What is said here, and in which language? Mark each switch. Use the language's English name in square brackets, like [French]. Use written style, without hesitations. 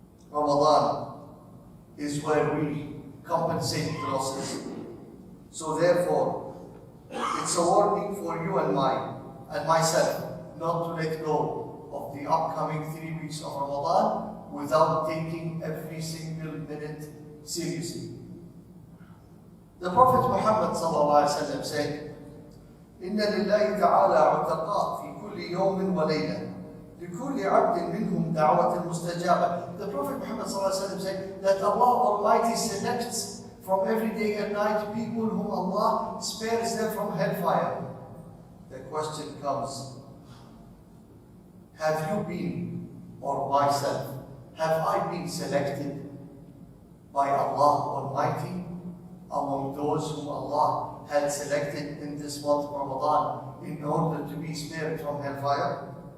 [English] Ramadan is where we compensate the losses. So therefore, it's a warning for you and myself not to let go of the upcoming 3 weeks of Ramadan without taking every single minute seriously. The Prophet Muhammad ﷺ said, [Arabic] إن لله تعالى عتقاء في كل يوم وليلة لكل عبد منهم دعوة مستجابة. [English] The Prophet Muhammad ﷺ said that Allah Almighty selects from every day and night people whom Allah spares them from hellfire. The question comes, have you been, or myself, have I been selected by Allah Almighty among those whom Allah had selected in this month of Ramadan in order to be spared from hellfire?